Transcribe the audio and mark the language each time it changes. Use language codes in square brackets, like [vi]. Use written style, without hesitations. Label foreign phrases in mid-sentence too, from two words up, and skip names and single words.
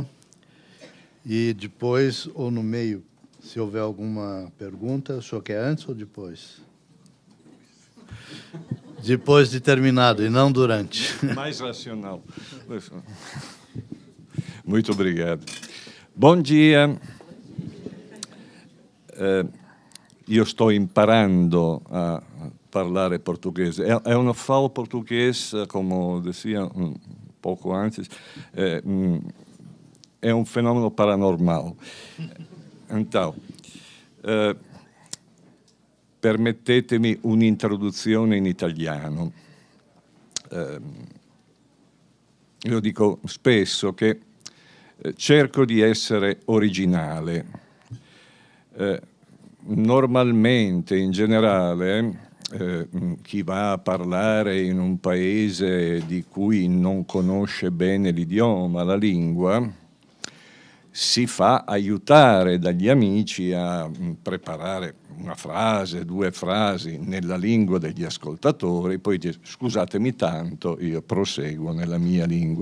[pt] E depois, ou no meio, se houver alguma pergunta, o senhor quer antes ou depois? Depois de terminado, e não durante. Mais racional. Muito obrigado. Bom dia. [it] Io sto imparando a parlare portoghese. [pt] Eu não falo português, como dizia um pouco antes, é um fenômeno paranormal. Então, [it] permettetemi un'introduzione in italiano. Io dico spesso che cerco di essere originale. Normalmente, in generale, chi va a parlare in un paese di cui non conosce bene l'idioma, la lingua, si fa aiutare dagli amici a preparare una frase, due frasi nella lingua degli ascoltatori, poi dice scusatemi tanto, io proseguo nella mia lingua.